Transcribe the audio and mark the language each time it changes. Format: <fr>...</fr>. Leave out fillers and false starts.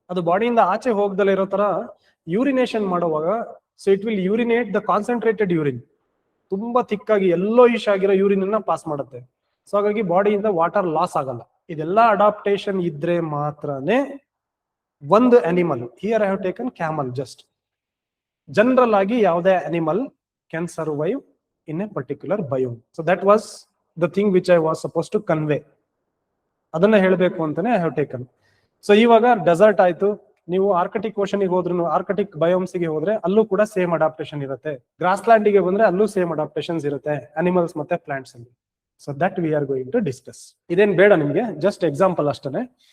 <kn>ಅದು ಬಾಡಿಯಿಂದ ಆಚೆ ಹೋಗ್ದಲ್ಲೇ ಇರೋ ತರ ಯೂರಿನೇಷನ್ ಮಾಡುವಾಗ</kn> <en>so it will urinate the concentrated urine,</en> <kn>ತುಂಬಾ ಥಿಕ್ಕಾಗಿ ಎಲ್ಲೋ ಇಶ್ ಆಗಿರೋ ಯೂರಿನ್ ಅನ್ನ ಪಾಸ್ ಮಾಡುತ್ತೆ. ಸೊ ಹಾಗಾಗಿ ಬಾಡಿಯಿಂದ ವಾಟರ್ ಲಾಸ್ ಆಗಲ್ಲ. ಇದೆಲ್ಲ ಅಡಾಪ್ಟೇಷನ್ ಇದ್ರೆ ಮಾತ್ರನೇ ಒಂದು animal,</kn> <en>here I have taken camel just,</en> <kn>general ಆಗಿ ಯಾವುದೇ animal</kn> <en>Can survive in a particular biome. So that was the thing which I was supposed to convey.</en> <kn>ಅದನ್ನ ಹೇಳಬೇಕು ಅಂತಾನೆ</kn> <en>I have taken.</en> <kn>ಸೊ ಇವಾಗ dessert ಆಯ್ತು, ನೀವು Arctic ocean ಗೆ ಹೋದ್ರು, ಆರ್ಕಟಿಕ್ ಬಯೋಮ್ಸ್ ಗೆ ಹೋದ್ರೆ ಅಲ್ಲೂ ಕೂಡ ಸೇಮ್ ಅಡಾಪ್ಟೇಷನ್ ಇರುತ್ತೆ. ಗ್ರಾಸ್ ಲ್ಯಾಂಡ್ ಗೆ ಬಂದ್ರೆ ಅಲ್ಲೂ ಸೇಮ್ ಅಡಾಪ್ಟೇಷನ್ಸ್ ಇರುತ್ತೆ ಅನಿಮಲ್ಸ್ ಮತ್ತೆ ಪ್ಲಾಂಟ್ಸ್ ಅಲ್ಲಿ.</kn> <en>So that we are going to discuss.</en> <kn>ಇದೇನ್ ಬೇಡ ನಿಮ್ಗೆ, ಜಸ್ಟ್ ಎಕ್ಸಾಂಪಲ್ ಅಷ್ಟೇ.</kn>